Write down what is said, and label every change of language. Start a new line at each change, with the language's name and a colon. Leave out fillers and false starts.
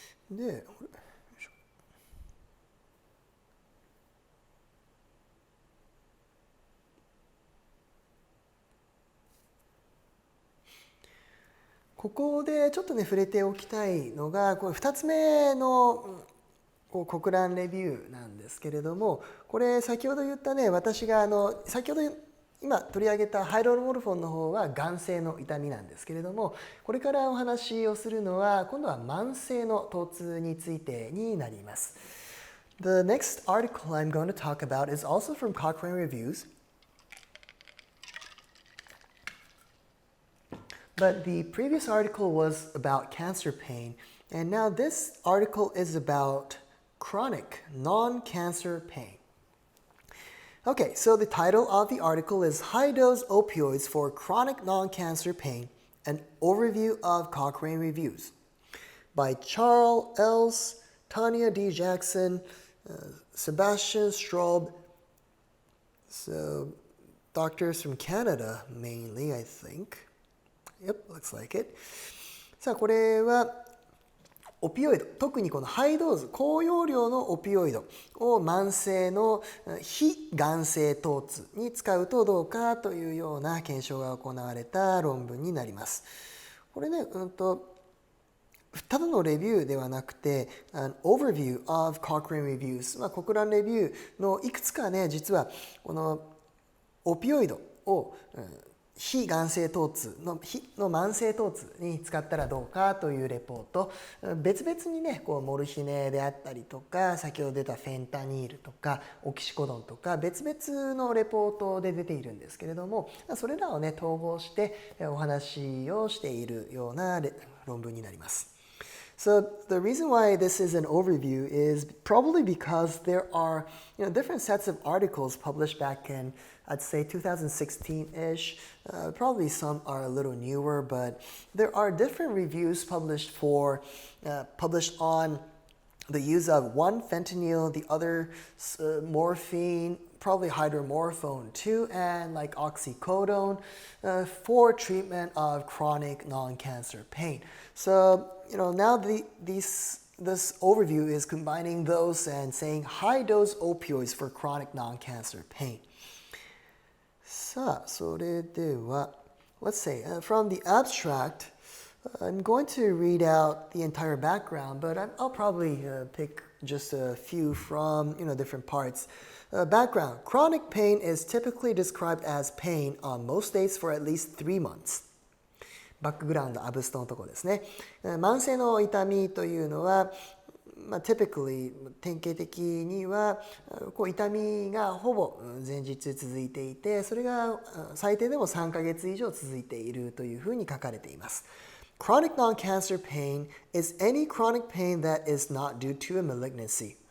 Japanese: で、ここでちょっとね触れておきたいのが、これ2つ目のコクランレビューなんですけれども、これ先ほど言ったね、私が先ほど今取り上げたハイドロモルフォンの方は癌性の痛みなんですけれども、これからお話をするのは今度は慢性の疼痛についてになります。
English: The next article I'm going to talk about is also from Cochrane Reviews. But the previous article was about cancer pain, and now this article is about chronic non-cancer pain. Okay, so the title of the article is Highdose Opioids for Chronic Non-Cancer Pain, an Overview of Cochrane Reviews by Charles Els, Tanya D. Jackson, Sebastian Straub. So doctors from Canada mainly, I think. Yep, looks like it.
Japanese: さあ、これはオピオイド、特にこのハイドーズ、高容量のオピオイドを慢性の非癌性疼痛に使うとどうかというような検証が行われた論文になります。これね、ただのレビューではなくて、An Overview of Cochrane Reviews、コクランレビューのいくつかね、実はこのオピオイドを非癌性疼痛の慢性疼痛に使ったらどうかというレポート、別々にねモルヒネであったりとか、先ほど出たフェンタニールとかオキシコドンとか別々のレポートで出ているんですけれども、それらをね統合してお話をしているような論文になります。
English: So the reason why this is an overview is probably because there are different sets of articles published back in, I'd say 2016-ish. Probably some are a little newer, but there are different reviews published on the use of one fentanyl, the other morphine, probably hydromorphone too, and like oxycodone for treatment of chronic non-cancer pain. So now this overview is combining those and saying high-dose opioids for chronic non-cancer pain.
Japanese: さあ、それでは
English: let's say from the abstract, I'm going to read out the entire background, but I'll probably pick just a few from different parts. Background: chronic pain is typically described as pain on most days for at least 3 months.
Japanese: バックグラウンド、アブストのところですね。慢性の痛みというのは、 typically 典型的には痛みがほぼ前日続いていて、それが最低でも3ヶ月以上続いているというふうに書かれています。
English: Chronic non-cancer pain is any chronic pain that is not due to a malignancy.